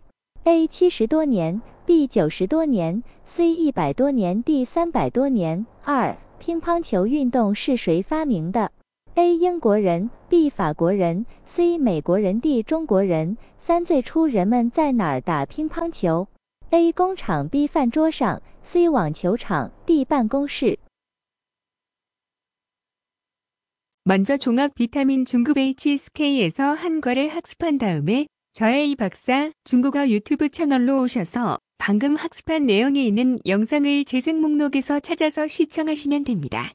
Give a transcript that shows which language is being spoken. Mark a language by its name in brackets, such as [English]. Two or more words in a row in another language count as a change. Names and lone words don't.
[Chinese] A 70多年， B 90多年， C 100多年， D 300多年。2. 乒乓球运动是谁发明的？ A 英国人， B 法国人， C 美国人， D 中国人。3. 最初人们在哪儿打乒乓球？ A 工厂， B 饭桌上， C 网球场， D 办公室。 [Korean] 먼저 종합 비타민 중급 HSK에서 한과를 학습한 다음에 저의 이 박사 중국어 유튜브 채널로 오셔서 방금 학습한 내용이 있는 영상을 재생 목록에서 찾아서 시청하시면 됩니다.